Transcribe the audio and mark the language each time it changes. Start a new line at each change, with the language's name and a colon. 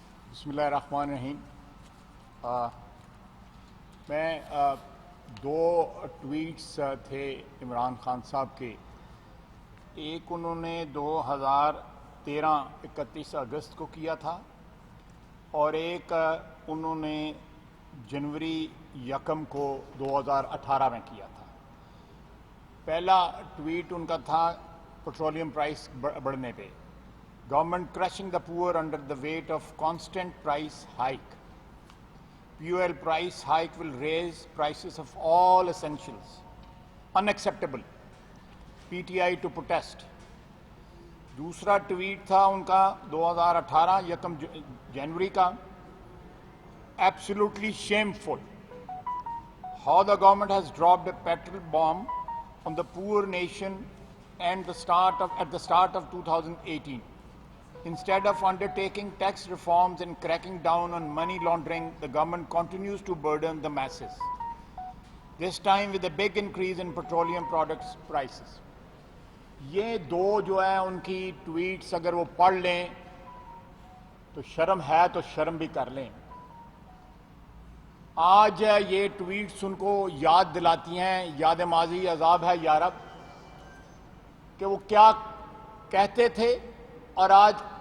Urdu: بسم اللہ الرحمن الرحیم۔ میں دو ٹویٹس تھے عمران خان صاحب کے، ایک انہوں نے 2013 31 اگست کو کیا تھا اور ایک انہوں نے جنوری 1 کو 2018 میں کیا تھا۔ پہلا ٹویٹ ان کا تھا پیٹرولیم پرائس بڑھنے پہ، government
English: crushing the poor under the weight of constant price hike. Fuel price hike will raise prices of all essentials. Unacceptable. PTI to protest.
Urdu: دوسرا ٹویٹ تھا ان کا 2018 1 جنوری کا،
English: Absolutely shameful. How the government has dropped a petrol bomb on the poor nation and at the start of 2018. Instead of undertaking tax reforms and cracking down on money laundering, the government continues to burden the masses. This time with a big increase in petroleum products prices.
Urdu: یہ دو جو ہیں ان کی tweets اگر وہ پڑھ لیں تو شرم ہے تو شرم بھی کر لیں۔ آج یہ ٹویٹس ان کو یاد دلاتی ہیں، یاد ماضی عذاب ہے یارب، کہ وہ کیا کہتے تھے اور آج